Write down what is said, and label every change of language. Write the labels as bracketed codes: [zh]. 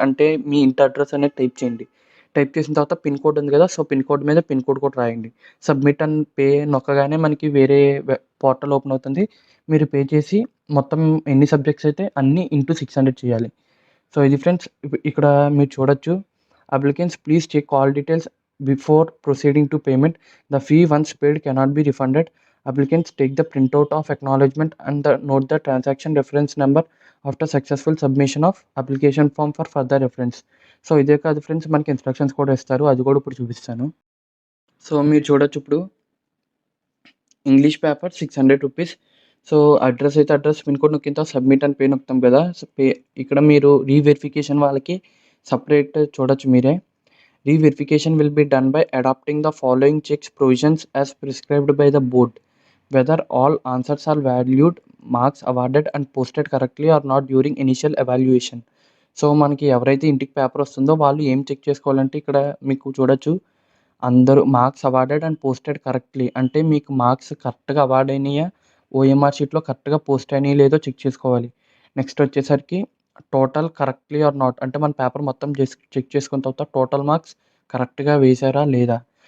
[te] అంటే మీ ఇంటి అడ్రెస్ అనేది టైప్ చేయండి. టైప్ చేసిన తర్వాత పిన్ కోడ్ ఉంది కదా! సో, పిన్ కోడ్ మీద పిన్ కోడ్ కూడా రాయండి. సబ్మిట్ అండ్ పే నొక్కగానే మనకి వేరే పోర్టల్ ఓపెన్ అవుతుంది. మీరు పే చేసి మొత్తం ఎన్ని సబ్జెక్ట్స్ అయితే అన్నీ ఇంటూ 600 చేయాలి. సో, ఇది ఫ్రెండ్స్. ఇక్కడ మీరు చూడొచ్చు. [en] Applicants please check all details before proceeding to payment. The fee once paid cannot be refunded. Applicants take the printout of acknowledgement and note the transaction reference number after successful submission of application form for further reference. [te] So ఇదే కాదు friends, మనకి instructions కూడా ఇస్తారు, అది కూడా ఇప్పుడు చూపిస్తాను. So మీరు చూడొచ్చు ఇప్పుడు English paper 600 rupees. So address అయితే అడ్రస్, పిన్ కోడ్ నొక్కిన తర్వాత సబ్మిట్ అని పే నొక్కుతాం కదా. సో ఇక్కడ మీరు రీవెరిఫికేషన్ వాళ్ళకి సపరేట్ చూడొచ్చు మీరే. [en] Re-verification will be done by adopting the following checks provisions as prescribed by the board. Whether all answers are valued, marks awarded and posted correctly or not during initial evaluation. [te] So మనకి ఎవరైతే ఇంటికి paper వస్తుందో వాళ్ళు ఏం check చేసుకోవాలంటే ఇక్కడ మీకు చూడొచ్చు, అందరూ [en] marks awarded and posted correctly, [te] అంటే మీకు మార్క్స్ కరెక్ట్గా అవార్డ్ అయినాయా, ఓఎంఆర్ షీట్లో కరెక్ట్గా పోస్ట్ అయినాయో లేదో చెక్ చేసుకోవాలి. నెక్స్ట్ వచ్చేసరికి [en] total correctly or not, [te] అంటే మన పేపర్ మొత్తం చెక్ చేసుకున్న తర్వాత టోటల్ మార్క్స్ కరెక్ట్గా వేశారా లేదా.